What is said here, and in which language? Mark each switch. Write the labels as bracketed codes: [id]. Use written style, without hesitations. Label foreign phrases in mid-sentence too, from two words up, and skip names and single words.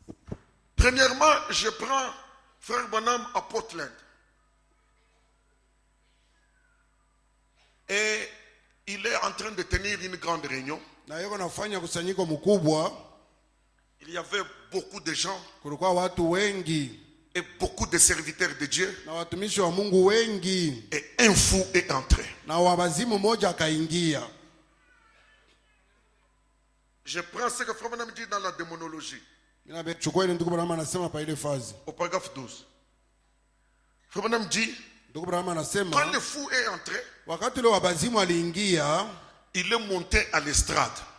[fr] Premièrement, je prends Frère Bonhomme à Portland. Et il est en train de tenir une grande réunion. [sw] Na yeko nafanya kusanyiko mkubwa. [fr] Il y avait beaucoup de gens. [sw] Kulikuwa watu wengi. [fr] Et beaucoup de serviteurs de Dieu. [sw] Na watumishi wa Mungu wengi. [fr] Et un fou est entré. [sw] Na wabazimu moja akaingia. [fr] Je prends ce que Frère Branham dit dans la démonologie. Au paragraphe 12. Frère Branham dit, quand le fou est entré, il est monté à l'estrade.